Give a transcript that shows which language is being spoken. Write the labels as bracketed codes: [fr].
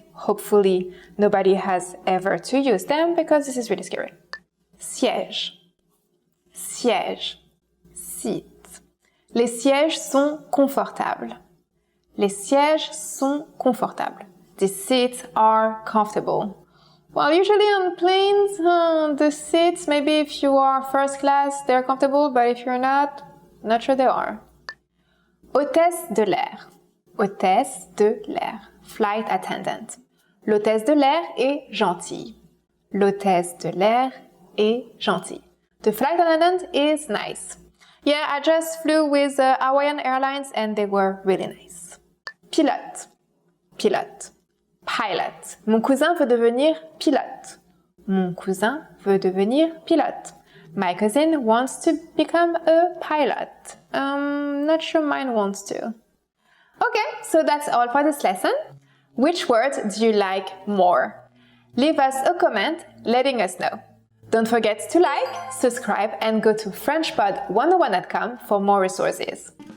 [en] Hopefully nobody has ever to use them because this is really scary. [fr] Siège. Siège. Seat. Les sièges sont confortables. Les sièges sont confortables. [en] The seats are comfortable. Well, usually on planes, the seats, maybe if you are first class, they're comfortable, but if you're not sure they are. [fr] Hôtesse de l'air. Hôtesse de l'air. [en] Flight attendant. [fr] L'hôtesse de l'air est gentille. L'hôtesse de l'air est gentille. [en] The flight attendant is nice. Yeah, I just flew with Hawaiian Airlines and they were really nice. [fr] Pilote. Pilote. Pilot. Mon cousin veut devenir pilote. Mon cousin veut devenir pilote. [en] My cousin wants to become a pilot. Not sure mine wants to. Okay, so that's all for this lesson. Which word do you like more? Leave us a comment letting us know. Don't forget to like, subscribe, and go to FrenchPod101.com for more resources.